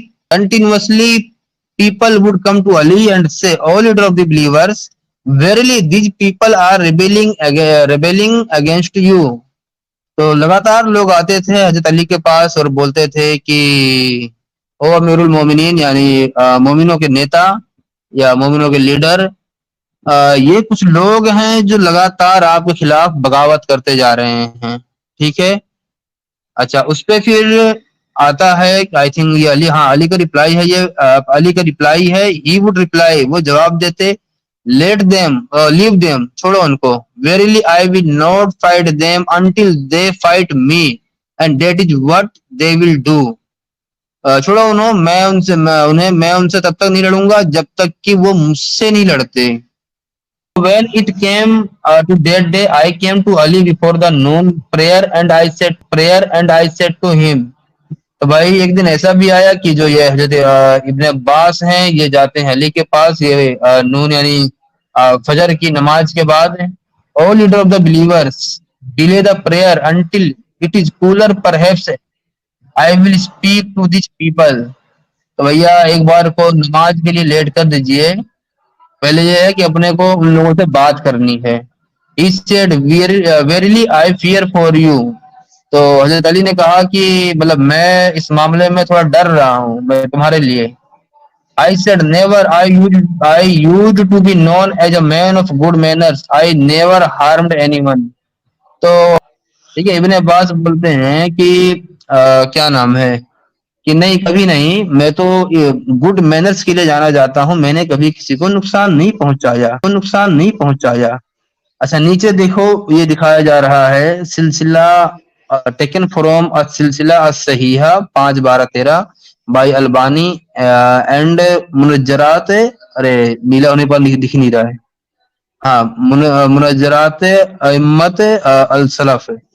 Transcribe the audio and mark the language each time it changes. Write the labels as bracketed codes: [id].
[en] Continuously people would come to Ali and say, "O leader of the believers, verily these people are rebelling against you." [ur] تو لگاتار لوگ آتے تھے حضرت علی کے پاس اور بولتے تھے کہ او امیر المومنین, یعنی مومنوں کے نیتا یا مومنوں کے لیڈر, یہ کچھ لوگ ہیں جو لگاتار آپ کے خلاف بغاوت کرتے جا رہے ہیں. ٹھیک ہے, اچھا اس پہ پھر آتا ہے [en] I think [ur] یہ علی, ہاں علی کا رپلائی ہے, یہ علی کا رپلائی ہے. [en] he would reply, [ur] وہ جواب دیتے, [en] let them leave them, [ur] چھوڑو ان کو. [en] Verily I will not fight them until they fight me and that is what they will do. [ur] چھوڑو انہوں, میں ان سے تب تک نہیں لڑوں گا جب تک کہ وہ مجھ سے نہیں لڑتے. [en] When it came to that day, I came to Ali before the noon prayer and I said to him. [ur] تو بھائی ایک دن ایسا بھی آیا کہ جو یہ حضرت ابن عباس ہیں یہ جاتے ہیں علی کے پاس, یہ نون یعنی فجر کی نماز کے بعد. [en] O leader of the believers, delay the prayer until it is cooler perhaps I will speak to these people. [ur] تو بھیا ایک بار کو نماز کے لیے لیٹ کر دیجئے, پہلے یہ ہے کہ اپنے کو ان لوگوں سے بات کرنی ہے. [en] He said, verily I fear for you. [ur] تو حضرت علی نے کہا کہ مطلب میں اس معاملے میں تھوڑا ڈر رہا ہوں میں تمہارے لیے. [en] I said, never. I used to be known as a man of good manners. I never harmed anyone. [ur] تو ٹھیک ہے, ابن عباس بولتے ہیں کہ کیا نام ہے کہ نہیں, کبھی نہیں, میں تو گڈ مینرز کے لیے جانا جاتا ہوں, میں نے کبھی کسی کو نقصان نہیں پہنچایا. اچھا نیچے دیکھو, یہ دکھایا جا رہا ہے سلسلہ ٹیکن فروم سلسلہ الصحیحہ 5/12/13 بائی البانی اینڈ منجرات, ارے نیلا ہونے پر دکھ نہیں رہا ہے, ہاں منجرات ائمت السلف.